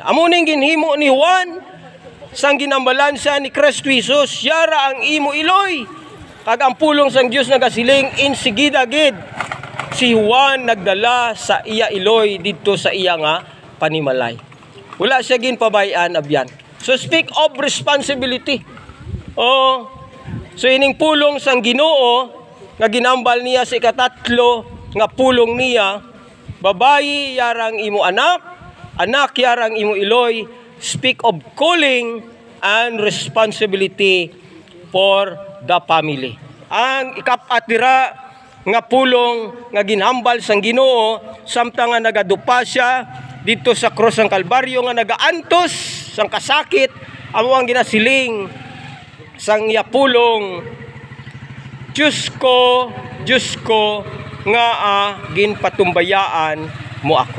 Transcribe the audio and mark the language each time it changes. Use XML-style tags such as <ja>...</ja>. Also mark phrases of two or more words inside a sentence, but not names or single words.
<hil>Amo ning ginhimo ni Juan, sang ginambalan siya ni Kristo Jesus, yara ang imo iloy. Kag ang pulong sang Dios nagasiling, insigida gid si Juan nagdala sa iya iloy dito sa iya nga panimalay. Wala siya ginpabayaan abyan.</hil> <en>So speak of responsibility.</en> <hil>Oh, so ining pulong sang Ginoo nga ginambal niya sa ikatatlo nga pulong niya, babayi yarang imo anak, anak yarang imo iloy.</hil> <en>Speak of calling and responsibility for the family.</en> <hil>Ang ikapatira nga pulong nga ginhambal sang Ginoo samtang nga nagadupa siya dito sa krus ng Kalbaryo nga nagaantos sang kasakit, amo ang ginasiling sang iya pulong, Diyos ko nga ginpatumbayaan mo ako.</hil>